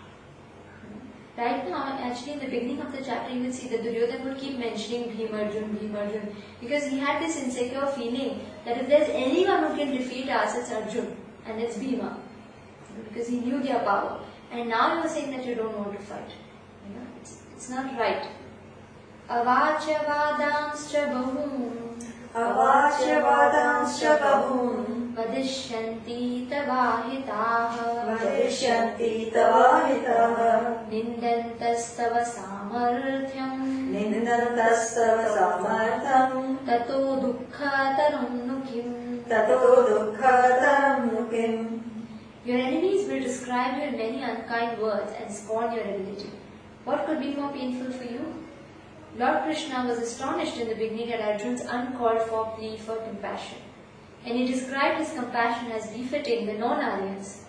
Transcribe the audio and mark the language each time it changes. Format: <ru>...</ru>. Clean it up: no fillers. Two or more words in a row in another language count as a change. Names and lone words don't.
<en>Right now, actually in the beginning of the chapter, you will see that Duryodhana would keep mentioning Bhim, because he had this insecure feeling that if there's anyone who can defeat us, it's Arjuna and it's Bhima, because he knew their power. And now you are saying that you don't want to fight. It's not right.</en> <sa>अवाच्य वादांश्च बहून्. अवाच्य वादांश्च बहून्. वदिष्यन्ति तवाहिताः. वदिष्यन्ति तवाहिताः. निन्दन्तस्तव सामर्थ्यम्. निन्दन्तस्तव सामर्थम्. ततो दुःख नु किम्. ततो दुःख नु किम्.</sa> <en>Your enemies will describe you in many unkind words and scorn your ability. What could be more painful for you? Lord Krishna was astonished in the beginning at Arjuna's uncalled for plea for compassion, and he described his compassion as befitting the non-Aryans.</en>